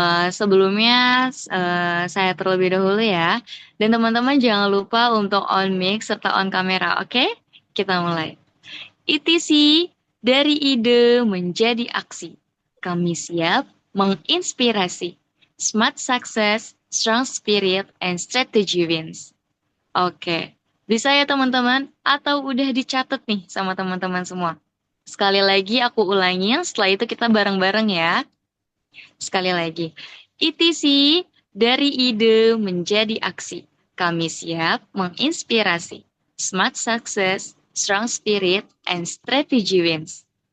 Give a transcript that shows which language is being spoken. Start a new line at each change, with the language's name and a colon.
Indonesian: Sebelumnya saya terlebih dahulu ya, dan teman-teman jangan lupa untuk on mic serta on kamera, oke? Kita mulai. ETC, dari ide menjadi aksi. Kami siap menginspirasi.
English: Smart success, strong spirit, and strategy wins.
Indonesian: Oke, bisa ya teman-teman? Atau udah dicatat nih sama teman-teman semua? Sekali lagi aku ulangin, setelah itu kita bareng-bareng ya. Sekali lagi, ETC, dari ide menjadi aksi. Kami siap menginspirasi.
English: Smart success, strong spirit, and strategy wins.